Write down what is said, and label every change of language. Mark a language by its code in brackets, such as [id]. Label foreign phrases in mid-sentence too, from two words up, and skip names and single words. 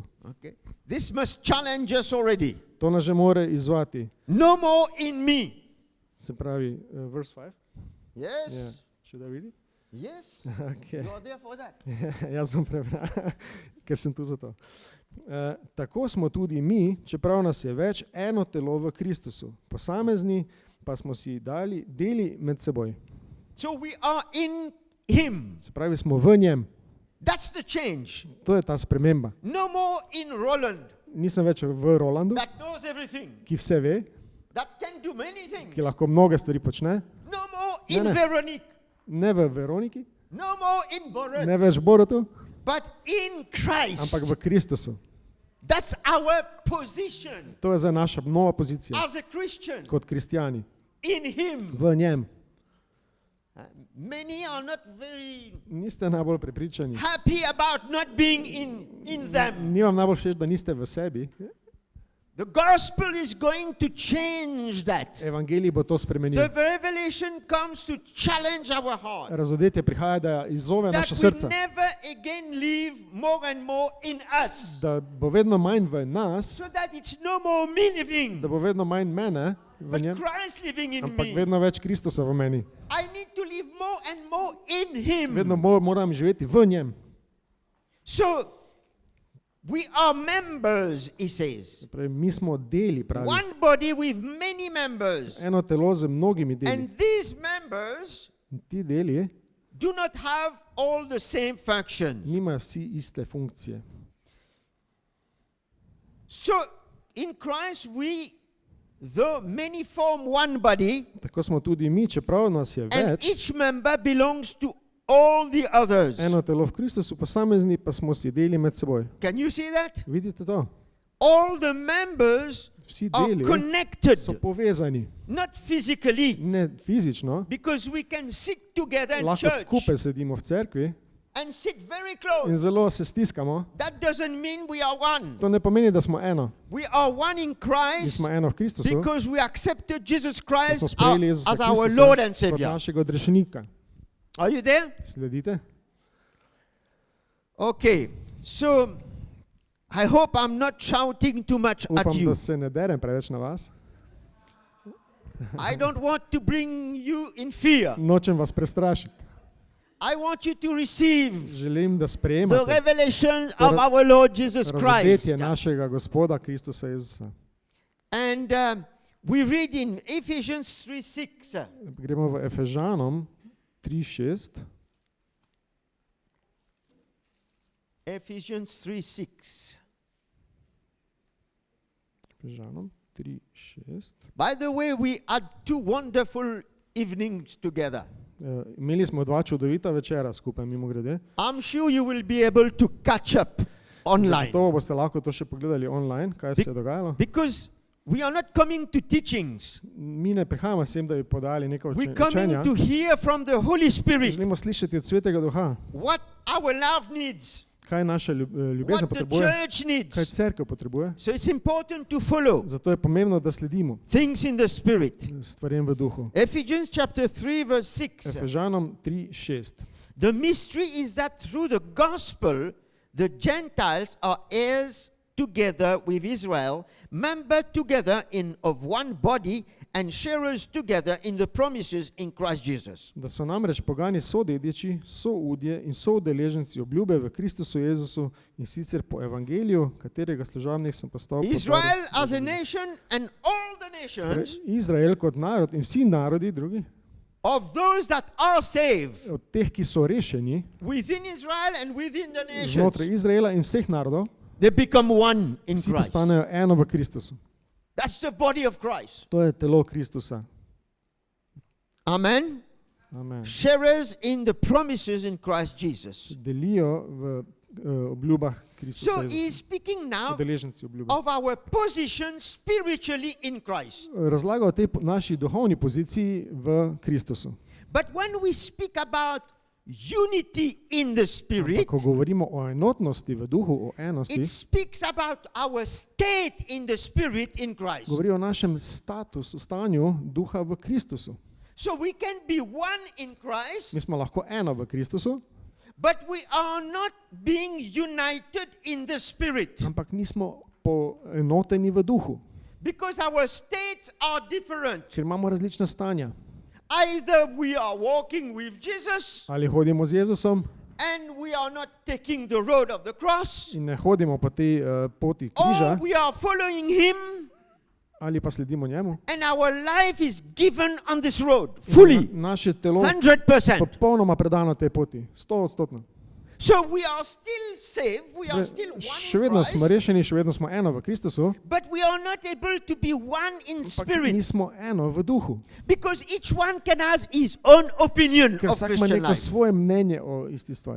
[en] Okay. This must challenge us already. [sl] To nas že more izzvati. [en] No more in me. [sl] Se pravi, [en] verse 5. Yes. Yeah. Should I read it? Yes. Okay. You are there for that. [sl] Jaz sem prebral, ker sem tu za to. Tako smo tudi mi, čeprav nas je več, eno telo v Kristusu. Posamezni pa smo si deli med seboj. [en] So we are in him. [sl] Se pravi, smo v njem. [en] That's the change. [sl] To je ta sprememba. [en] No more in Roland [sl] Nisem več v Rolandu, [en] that knows everything, [sl] ki vse ve, [en] that can do many things. [sl] ki lahko mnoge stvari počne. [en] No more in [sl] Ne, ne. Veronique. Ne v Veroniki, [en] No more in Borat. [sl] ne več v Borotu, [en] But in Christ. [sl] ampak v Kristusu. [en] That's our position [sl] To je za naša nova pozicija [en] as a Christian. [sl] kot kristijani. [en] In him. [sl] V njem. [en] Many are not very [sl] Niste najbolj prepričani. [en] happy about not being in them. [sl] Ni vam najbolj všeč, da niste v sebi. [en] The gospel is going to change that. [sl] Evangelij bo to spremenil. [en] The revelation comes to challenge our heart. [sl] Razodetje prihaja, da izzove [en] That [sl] naše [en] we [sl] srce. [en] never again live more and more in us. [sl] Da bo vedno manj v nas, [en] So that it's no more me living, [sl] da bo vedno manj mene v [en] but [sl] njem, [en] Christ living in [sl] ampak [en] me. [sl] vedno več Kristusa v meni. [en] I need to live more and more in him. [sl] Vedno bolj moram živeti v njem. [en] So we are members, he says. [sl] Pravi, mi smo deli, pravi. [en] One body with many members. [sl] Eno telo z mnogimi deli. [en] And these members [sl] In ti deli [en] do not have all the same function. [sl] nimajo vsi iste funkcije. [en] So in Christ we, though many form one body, [sl] Tako smo tudi mi, čeprav nas je [en] and [sl] več, [en] each member belongs to all the others. [sl] eno telo v Kristusu, posamezni pa smo si deli med seboj. [en] Can you see that? [sl] Vidite to? [en] All the members [sl] Vsi [en] are [sl] deli [en] connected, [sl] so povezani. [en] not physically, [sl] Ne fizično, [en] because we can sit together in [sl] lahko [en] church [sl] skupaj sedimo v cerkvi [en] and sit very [sl] in [en] close. [sl] zelo se stiskamo. [en] That doesn't mean we are one. [sl] To ne pomeni, da smo eno. [en] We are one in [sl] Mi [en] Christ [sl] smo eno v Kristusu, [en] because we accepted Jesus [sl] da smo [en] Christ [sl] sprejeli Jezusa [en] as our [sl] Kristusa [en] Lord and [sl] kot [en] Savior. [sl] našega odrešenika. [en] Are you there? [sl] Sledite? [en] Okay. So I hope I'm not shouting too much at [sl] Upam, [en] you. [sl] da se ne derem preveč na vas. [en] I don't want to bring you in fear. [sl] Nočem vas prestrašiti. [en] I want you to receive [sl] Želim, da [en] the [sl] sprejemate [en] revelation [sl] To [en] of our Lord Jesus Christ. [sl] razodetje našega Gospoda Kristusa Jezusa. [en] And we read in Ephesians 3:6. [sl] Gremo v Efežanom 3:6. [en] Ephesians 3:6. [sl] Efežanom 3:6. [en] By the way, we had two wonderful evenings together. [sl] Imeli smo dva čudovita večera skupaj, mimogrede. [en] I'm sure you will be able to catch up online. [sl] Zagotovo boste lahko to še pogledali online, kaj se je dogajalo. [en] Because we are not coming to teachings. [sl] Mi ne prihajamo sem, da bi podali nekaj [en] We're coming [sl] učenja. [en] to hear from the Holy Spirit [sl] Želimo slišati od Svetega Duha, [en] what our love needs, [sl] kaj naša ljubezen [en] what the [sl] potrebuje, [en] church [sl] kaj [en] needs. [sl] cerkev potrebuje. [en] So it's important to follow [sl] Zato je pomembno, da sledimo [en] things in the Spirit. [sl] stvarem v duhu. [en] Ephesians chapter 3 verse 6. [sl] Efežanom 3:6. [en] The mystery is that through the gospel, the Gentiles are heirs together with Israel, membered together of one body, and sharers together in the promises in Christ Jesus. [sl] Da so namreč pogani sodediči, soudje in soudeleženci obljube v Kristusu Jezusu in sicer po evangeliju, katerega služabnik sem postal. [en] Israel as a nation and all the nations [sl] Izrael kot narod in vsi narodi drugi, [en] of those that are saved [sl] od teh, ki so rešeni [en] within Israel and within the [sl] znotraj [en] nations, [sl] Izraela in vseh narodov, [en] they become one in [sl] vsi [en] Christ. [sl] postanejo eno v Kristusu. [en] That's the body of Christ. [sl] To je telo Kristusa. [en] Amen. [sl] Amen. [en] Sharers in the promises in Christ Jesus. [sl] Delijo v obljubah Kristusa [en] So he [sl] Jezusa. [en] is speaking now [sl] Udeleženci obljube. [en] of our position spiritually in Christ. [sl] Razlaga o tej naši duhovni poziciji v Kristusu. [en] But when we speak about unity in the [sl] Ampak, [en] Spirit, [sl] ko govorimo o enotnosti v duhu, o enosti, [en] it speaks about our state in the Spirit in Christ. [sl] govori o našem statusu, stanju duha v Kristusu. [en] So we can be one in Christ, [sl] Mi smo lahko eno v Kristusu, [en] but we are not being united in the Spirit [sl] ampak nismo poenoteni v duhu, [en] because our states are different. [sl] ker imamo različna stanja. [en] Either we are walking with Jesus [sl] Ali hodimo z Jezusom [en] and we are not taking the road of the cross, [sl] in ne hodimo po tej poti [en] or [sl] križa, [en] we are following Him [sl] ali pa sledimo njemu. [en] and our life is given on this road fully, [sl] Naše telo [en] 100%. [sl] popolnoma predano tej poti, 100%. [en] So we are still saved, we are still one [sl] Še [en] in [sl] vedno smo [en] Christ, [sl] rešeni, še vedno smo eno v Kristusu, [en] but we are not able to be one in [sl] ampak [en] spirit [sl] nismo eno v duhu. [en] because each one can have his own opinion [sl] Ker [en] of [sl] vsak ima [en] Christian [sl] neko [en] life. [sl] svoje mnenje o isti stvari.